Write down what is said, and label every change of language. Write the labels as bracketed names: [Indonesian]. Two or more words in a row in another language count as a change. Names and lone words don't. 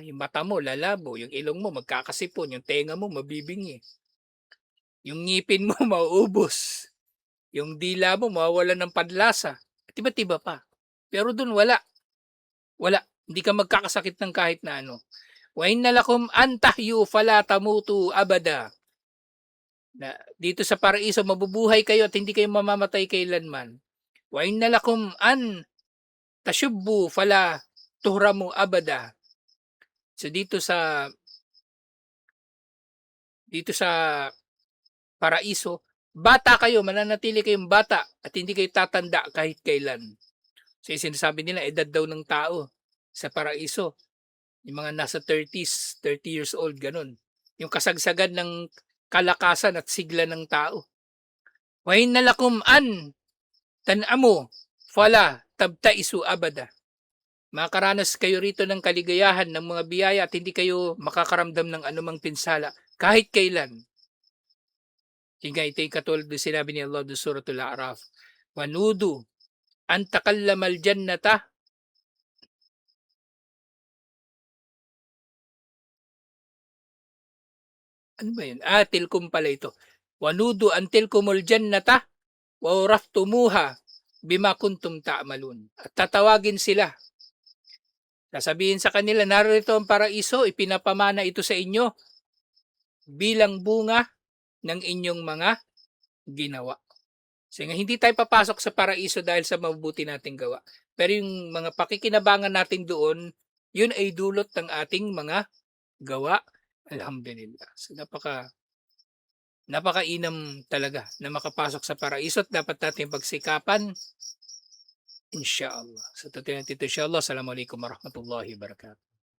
[Filipino] Yung mata mo lalabo, yung ilong mo magkakasipon, yung tenga mo mabibingi. Yung ngipin mo mauubos. Yung dila mo mawawalan ng panlasa. At iba't iba pa. Pero dun wala. Wala. Hindi ka magkakasakit ng kahit na ano. [Arabic] وإن لكم أن تحيوا فلا تموتوا أبدا. [Filipino] Na dito sa paraiso mabubuhay kayo at hindi kayo mamamatay kailanman. [Arabic] وإن لكم أن تشبوا فلا تهرموا أبدا. [Filipino] So dito sa paraiso, bata kayo, mananatili kayong bata at hindi kayo tatanda kahit kailan. So sinasabi nila edad daw ng tao sa paraiso, yung mga nasa 30s, [English] 30 years old, [Filipino] ganun. Yung kasagsagan ng kalakasan at sigla ng tao. [Arabic] وإن لكم أن تنعموا فلا تبأسوا أبدا. [Filipino] Makaranas kayo rito ng kaligayahan ng mga biyaya at hindi kayo makakaramdam ng anumang pinsala kahit kailan. Hingga ito yung katulad na sinabi ni Allah sa Suratul A'raf. [Arabic] ونودوا أن تكلم الجنة. [Filipino] Ano ba yun? Tilkum pala ito. [Arabic] ونودوا أن تلكم الجنة أورثتموها بما كنتم تعملون. [Filipino] At tatawagin sila. Sasabihin sa kanila, narito ang paraiso, ipinapamana ito sa inyo bilang bunga ng inyong mga ginawa. So hindi tayo papasok sa paraiso dahil sa mabubuti nating gawa. Pero yung mga pakikinabangan natin doon, yun ay dulot ng ating mga gawa. Alhamdulillah. So napakainam talaga na makapasok sa paraiso at dapat natin pagsikapan. Inshallah. So tutuloy natin ito inshallah. [Arabic] السلام عليكم ورحمة الله وبركاته.